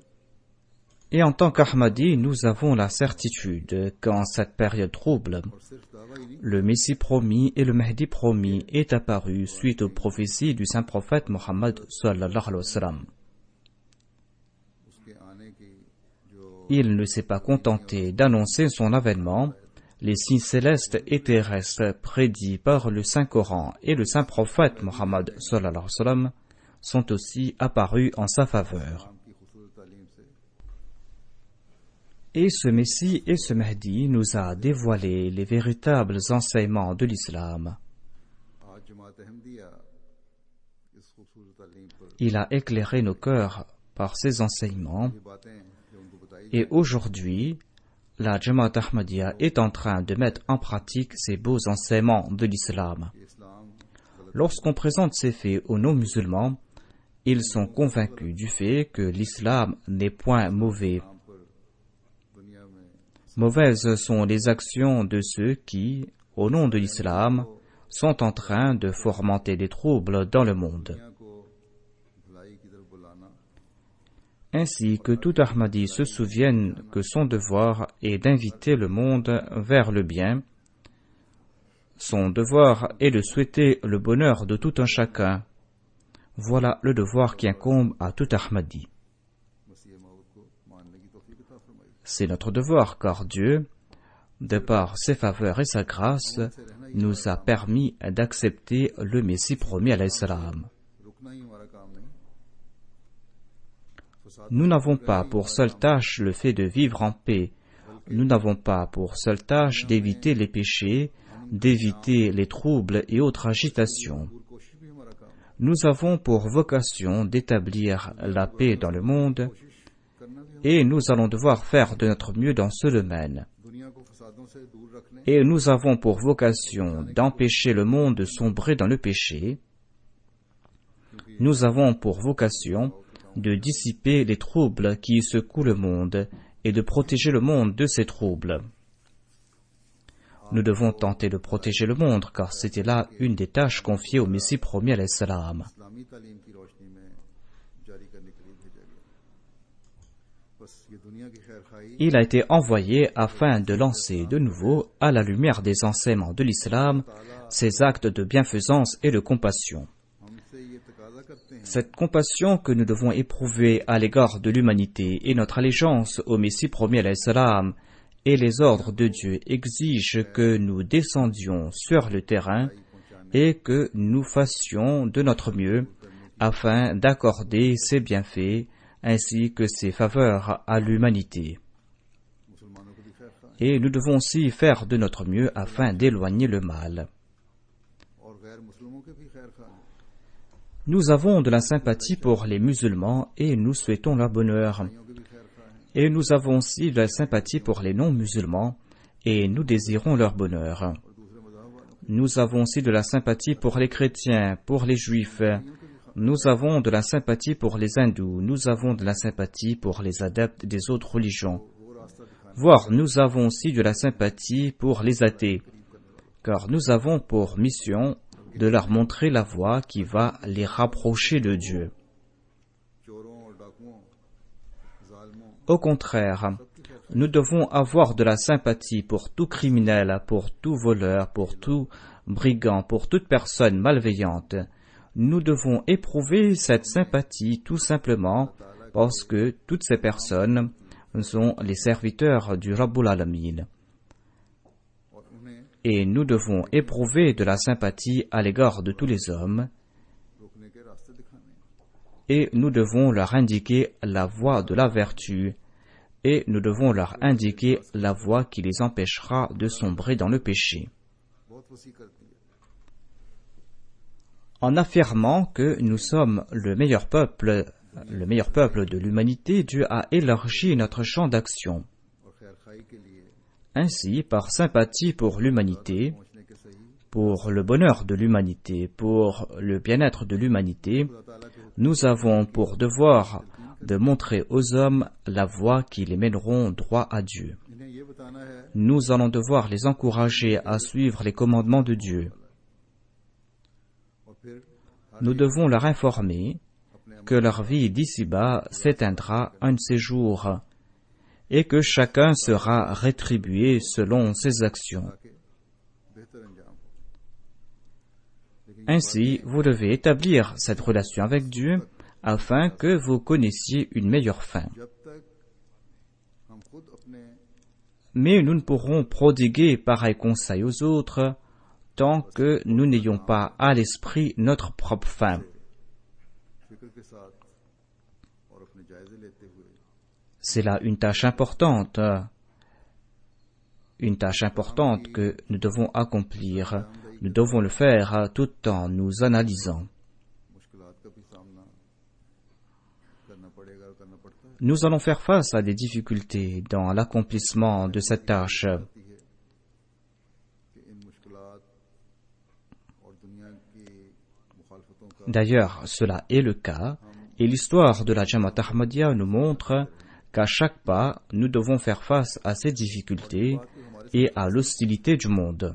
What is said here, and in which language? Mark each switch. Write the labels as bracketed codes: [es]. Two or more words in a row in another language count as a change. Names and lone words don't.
[fr] Et en tant qu'Ahmadi, nous avons la certitude qu'en cette période trouble, [ur] اور صرف دعویٰ ہی نہیں, [fr] le Messie promis et le Mahdi promis est apparu suite aux prophéties du saint prophète Mohammed [ar] صلی اللہ علیہ وسلم. [ur] اس کے آنے کی جو [fr] Il ne s'est pas contenté d'annoncer son avènement. Les signes célestes et terrestres prédits par le Saint-Coran et le Saint-Prophète Mohammed [ar] صلی اللہ علیہ وسلم [fr] sont aussi apparus en sa faveur. [ur] کی خوبصورت تعلیم سے [fr] Et ce Messie et ce Mahdi nous a dévoilé les véritables enseignements de l'islam. [ur] آج جماعت احمدیہ اس خوبصورت تعلیم پر [fr] Il a éclairé nos cœurs par ses enseignements [ur] یہ باتیں جو ان کو بتائی [fr] et aujourd'hui, la Jamaat Ahmadiyya est en train de mettre en pratique ces beaux enseignements de l'islam. [ur] کہ اسلام غلط [fr] Lorsqu'on présente ces faits aux non-musulmans, ils sont convaincus du fait que l'islam n'est point mauvais. [ur] نام پر دنیا میں [fr] Mauvaises sont les actions de ceux qui, au nom de l'islam, sont en train de fomenter des troubles dans le monde. [ur] دنیا کو بھلائی کی طرف بلانا [fr] Ainsi que tout Ahmadi se souvienne que son devoir est d'inviter le monde vers le bien. Son devoir est de souhaiter le bonheur de tout un chacun. Voilà le devoir qui incombe à tout Ahmadi. [ur] مسیح موعود کو ماننے کی توفیق عطا فرمائی. [fr] C'est notre devoir car Dieu, de par ses faveurs et sa grâce, nous a permis d'accepter le Messie promis [ar] علیہ السلام. [ur] رکنا ہی ہمارا کام نہیں. [fr] Nous n'avons pas pour seule tâche le fait de vivre en paix. Nous n'avons pas pour seule tâche d'éviter les péchés, d'éviter les troubles et autres agitations. [ur] اور کوشش بھی ہمارا کام ہے. [fr] Nous avons pour vocation d'établir la paix dans le monde [ur] کرنا بھی [fr] et nous allons devoir faire de notre mieux dans ce domaine. [ur] دنیا کو فسادوں سے دور رکھنے [fr] Et nous avons pour vocation d'empêcher le monde de sombrer dans le péché. Nous avons pour vocation de dissiper les troubles qui secouent le monde et de protéger le monde de ces troubles. Nous devons tenter de protéger le monde car c'était là une des tâches confiées au Messie promis [ar] علیہ السلام. [ur] اسلامی تعلیم کی روشنی میں جاری کرنے کے لیے بھیجا گیا. بس یہ دنیا کی خیر خواہی [fr] Il a été envoyé afin de lancer de nouveau, à la lumière des enseignements de l'islam, ses actes de bienfaisance et de compassion. [ur] ہم سے یہ تقاضا کرتے ہیں [fr] Cette compassion que nous devons éprouver à l'égard de l'humanité et notre allégeance au Messie promis [ar] علیہ السلام [fr] et les ordres de Dieu exigent que nous descendions sur le terrain et que nous fassions de notre mieux afin d'accorder ses bienfaits ainsi que ses faveurs à l'humanité. [ur] مسلمانوں کو بھی خیر خواہ [fr] Et nous devons aussi faire de notre mieux afin d'éloigner le mal. [ur] اور غیر مسلموں کے بھی خیر خواہ [fr] Nous avons de la sympathie pour les musulmans et nous souhaitons leur bonheur. [ur] بھائیوں کے بھی خیر خواہ [fr] Et nous avons aussi de la sympathie pour les non-musulmans et nous désirons leur bonheur. [ur] اور دوسرے مذہب والوں [fr] Nous avons aussi de la sympathie pour les chrétiens, pour les juifs. Nous avons de la sympathie pour les hindous. Nous avons de la sympathie pour les adeptes des autres religions. [ur] وہ راستہ دکھانے [fr] Voire nous avons aussi de la sympathie pour les athées, car nous avons pour mission de leur montrer la voie qui va les rapprocher de Dieu. [ur] چوروں اور ڈاکوؤں ظالموں [fr] Au contraire, nous devons avoir de la sympathie pour tout criminel, pour tout voleur, pour tout brigand, pour toute personne malveillante. Nous devons éprouver cette sympathie tout simplement parce que toutes ces personnes sont les serviteurs du [ar] ربّ العالمین. [ur] اور انہیں [fr] Et nous devons éprouver de la sympathie à l'égard de tous les hommes [ur] روکنے کے راستے دکھانے [fr] et nous devons leur indiquer la voie de la vertu et nous devons leur indiquer la voie qui les empêchera de sombrer dans le péché. [ur] بہت وسیع کرتی ہے [fr] en affirmant que nous sommes le meilleur peuple de l'humanité, Dieu a élargi notre champ d'action. [ur] اور خیر خواہی کے لیے [fr] Ainsi, par sympathie pour l'humanité, [ur] پہنچنے کے صحیح [fr] pour le bonheur de l'humanité, pour le bien-être de l'humanité, [ur] خدا تعالیٰ کے [fr] nous avons pour devoir de montrer aux hommes la voie qui les mèneront droit à Dieu. [ur] انہیں یہ بتانا ہے [fr] Nous allons devoir les encourager à suivre les commandements de Dieu. [ur] اور پھر [fr] Nous devons leur informer [ur] اپنے [fr] que leur vie d'ici-bas s'éteindra un de ces jours et que chacun sera rétribué selon ses actions. [ur] کے بہتر انجام ہو لیکن [fr] Ainsi, vous devez établir cette relation avec Dieu afin que vous connaissiez une meilleure fin. [ur] جب تک ہم خود اپنے [fr] Mais nous ne pourrons prodiguer pareil conseil aux autres tant que nous n'ayons pas à l'esprit notre propre fin. [ur] فکر کے ساتھ اور اپنے جائزے لیتے ہوئے [fr] C'est là une tâche importante que nous devons accomplir. Nous devons le faire tout en nous analysant. [ur] مشکلات کا بھی سامنا کرنا پڑے گا اور کرنا پڑتا ہے [fr] Nous allons faire face à des difficultés dans l'accomplissement de cette tâche. [ur] ہوتی ہے کہ ان مشکلات اور دنیا کی مخالفتوں کا [fr] D'ailleurs, cela est le cas, et l'histoire de la Jamaat Ahmadiyya nous montre qu'à chaque pas, nous devons faire face à ces difficultés et à l'hostilité du monde.